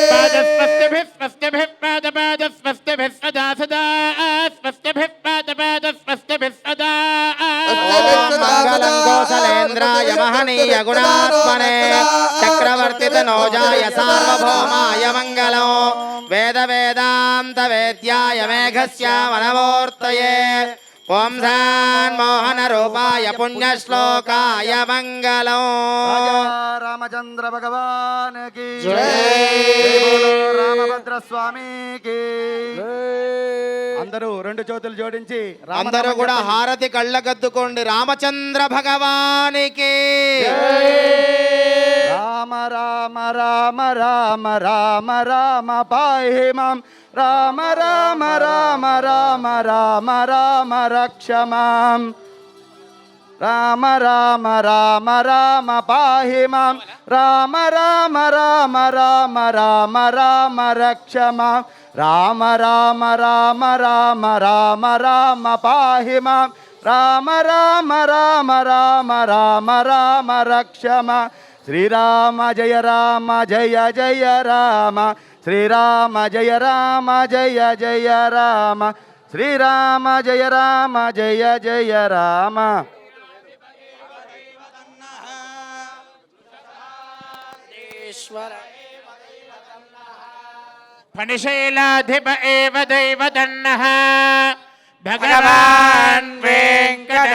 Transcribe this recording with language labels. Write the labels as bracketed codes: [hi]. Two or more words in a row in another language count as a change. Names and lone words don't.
[sa] మంగళం కోసలేంద్రాయ మహనీయ గుణాత్మనే చక్రవర్తిత నోజాయ సార్వభౌమాయ మంగళం వేద వేదాంత వేద్యాయ మేఘశ్యామనమూర్తయే ఓం మోహన రూపాయ పుణ్యశ్లోకాయ మంగళం. [te] రామచంద్ర భగవానికి రామభద్ర స్వామికి. అందరూ రెండు చేతులు జోడించి అందరూ కూడా హారతి కళ్ళకద్దుకోండి. రామచంద్ర భగవానికి [sa] రామ రామ రామ రామ రామ రామ పాహి మాం రామ రామ రామ రామ రామ రామ రక్ష మాం రామ రామ రామ రామ పాహి మాం రామ రామ రామ రామ రామ రామ రక్ష మాం రామ రామ రామ రామ రామ రామ పాహి మాం రామ రామ రామ రామ రామ రామ రక్ష మాం శ్రీరామ జయ జయ రామ శ్రీరామ జయ జయ రామ శ్రీరామ జయ జయ రామ. ఫణిశైలాధిప ఏవ దైవదన్నః భగవాన్ వెంకట